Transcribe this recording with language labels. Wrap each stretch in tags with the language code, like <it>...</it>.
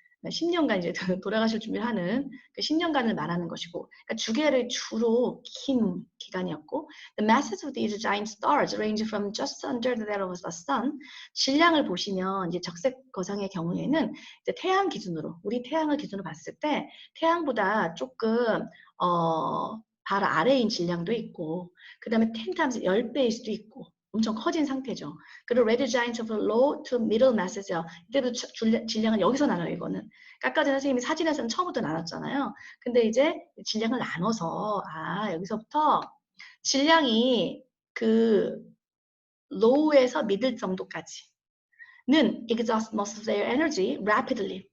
<ko>10년간 이제 돌아가실 준비를 하는 그 10년간을 말하는 것이고, 그러니까 주계를 주로 긴 기간이었고, the masses of these giant stars range from just under that of the sun. 질량을 보시면 이제 적색 거상의 경우에는 이제 태양 기준으로, 우리 태양을 기준으로 봤을 때 태양보다 조금 바로 아래인 질량도 있고, 그 다음에 10 times 10배일 수도 있고, 엄청 커진 상태죠.</ko> <en>그리고 red giants of low to middle masses요.</en> <ko>이때도 질량은 여기서 나눠요, 이거는. 아까 전에 선생님이 사진에서는 처음부터 나눴잖아요. 근데 이제 질량을 나눠서, 여기서부터 질량이 그 low에서 middle 정도까지는 exhaust most of their energy rapidly.</ko>